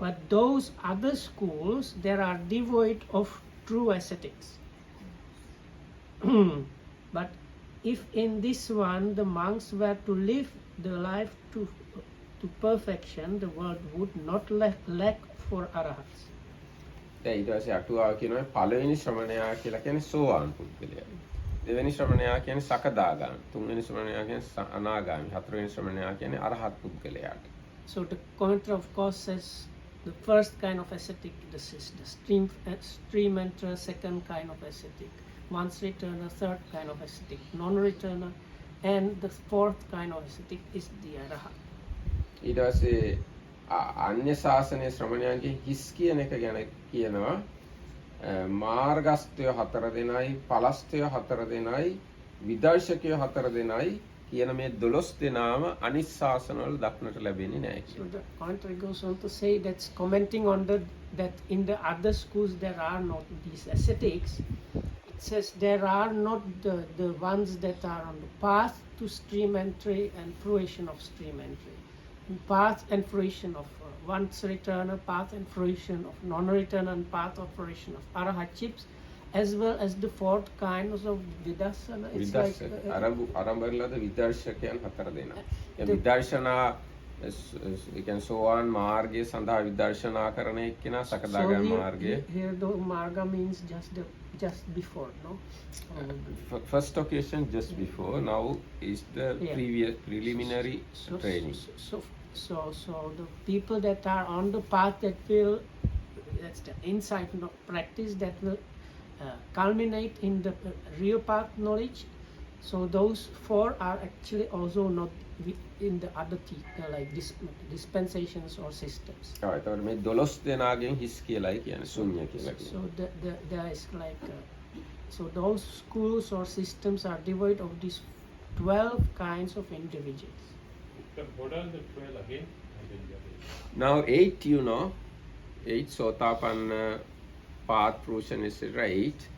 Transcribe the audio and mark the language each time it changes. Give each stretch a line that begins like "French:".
English: But those other schools, there are devoid of true ascetics. But if in this one the monks were to live the life to perfection, the world would not lack for arahats.
Sinhala: දැන් ඊට පස්සේ අටුවාව කියනවා පළවෙනි ශ්‍රමණයා කියලා කියන්නේ සෝවාන් පුද්ගලයා. දෙවෙනි ශ්‍රමණයා කියන්නේ සකදාගාමී. තුන්වෙනි ශ්‍රමණයා කියන්නේ අනාගාමී. හතරවෙනි ශ්‍රමණයා කියන්නේ අරහත් පුද්ගලයාට.
English: So the commentator of course says the first kind of ascetic, this is the stream enter, second kind of ascetic, once returner, third kind of ascetic, non-returner, and the fourth kind of ascetic is the arahat.
Sinhala: ඊට පස්සේ අන්‍ය ශාසනයේ ශ්‍රමණයන්ගේ හිස් කියන එක ගැන කියනවා මාර්ගස්ත්‍ය හතර දෙනයි පලස්ත්‍ය හතර දෙනයි විදර්ශකය හතර දෙනයි කියන මේ 12 දෙනාම අනිත් ශාසනවල දක්නට ලැබෙන්නේ නැහැ
English: So
Sinhala: කියලා.
English: the commentary goes on to say that's commenting on that in the other schools there are not these ascetics. It says there are not the ones that are on the path to stream entry and fruition of stream entry. Path and fruition of once returner, path and fruition of non-returner, and path of fruition of arahatships, as well as the fourth kinds of vidarsana. It's like
Sinhala: ආරම්භවලද විදර්ශකයන් හතර දෙනා. ඒ විදර්ශනා ඒ කියන්නේ සෝවාන් මාර්ගයේ සඳහා විදර්ශනා කරන එක්කෙනා සකදාගාමී මාර්ගයේ.
English: Here the marga means just just before, no? First occasion just before. Now is the Yeah. previous preliminary So, training. so the people that are on the path that will, that's the insight practice that will culminate in the real path knowledge. So those four are actually also not in the other like dispensations or systems.
Sinhala: එතකොට මේ 12 දෙනාගෙන් හිස් කියලායි කියන්නේ ශුන්‍ය කියලා
English: So
Sinhala: කියන්නේ.
English: there is like so those schools or systems are devoid of these 12 kinds of individuals. What are the 12 again? I didn't get it. Now 8 you know, 8 Sotapanna path fruition is 8